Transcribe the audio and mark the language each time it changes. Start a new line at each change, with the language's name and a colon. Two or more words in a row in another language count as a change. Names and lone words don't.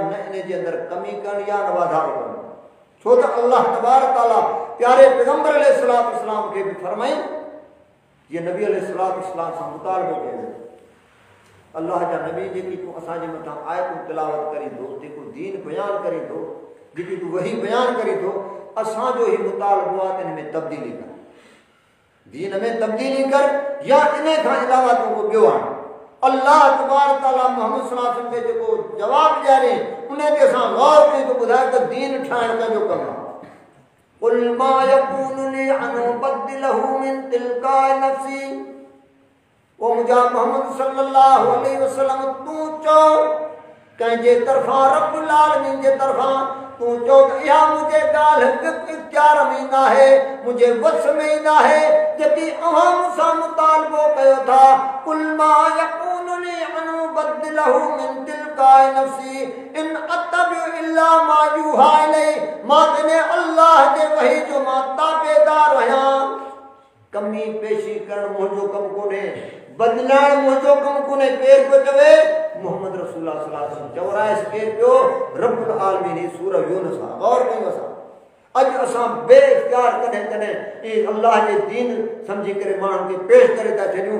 Sindhi: न इन जे अंदरि कमी करणी या न वाधारो करणो छो त अल्लाह तबारक तआला प्यारे पैगंबर
Arabic: عليه الصلاة والسلام
Sindhi: खे बि फरमाई ये नबी
Arabic: عليه الصلاة والسلام
Sindhi: सां मुतालबो कयो अल्लाह जा नबी जेकी तूं असांजे मथां आयतूं तिलावत करी थो जेको दीन बयान करे थो जेकी तूं वही बयान करी थो असांजो ही मुतालबो आहे त हिन में तब्दीली कर दीन में तब्दीली कर या इन खां अलावा तूं को ॿियो आण अल्लाह तबारक तआला मोहम्मद
Arabic: صلى الله عليه وسلم
Sindhi: के जो जवाब ॾियारे उन्हें ते असां गौर कई तो ॿुधाए त दीन ठाहिण कंहिंजो कमु आहे।
Arabic: قل ما يكون لي أن أبدله من تلقاء نفسي,
Sindhi: ओ मुंहिंजा मोहम्मद
Arabic: صلى الله عليه وسلم
Sindhi: तूं चओ कंहिंजे तरफ़ां
Arabic: رب العالمين
Sindhi: जे तरफ़ां तूं चओ त इहा मुंहिंजे ॻाल्हि इख्तियार में न आहे, मुंहिंजे वस में न आहे जेकी अव्हां मूंसां मुतालबो कयो था।
Arabic: قل ما يكون لي أن أبدله من تلقاء نفسي إن أتبع إلا ما يوحى إلي,
Sindhi: मां तने अल्लाह जे वही जो मां ताबेदार आहियां। कमी पेशी करण मुंहिंजो कमु कोन्हे, बदलाइण मुंहिंजो कमु कोन्हे। केरु पियो चवे? मोहम्मद रसूलुल्लाह
Arabic: صلى الله عليه وسلم
Sindhi: चौराइस केरु पियो?
Arabic: رب العالمين
Sindhi: सूरह यूनुस आहे। गौर कयूं असां अॼु असां बेइख्तियार कॾहिं कॾहिं अल्लाह जे दीन सम्झी करे माण्हुनि खे पेश करे था छॾियूं।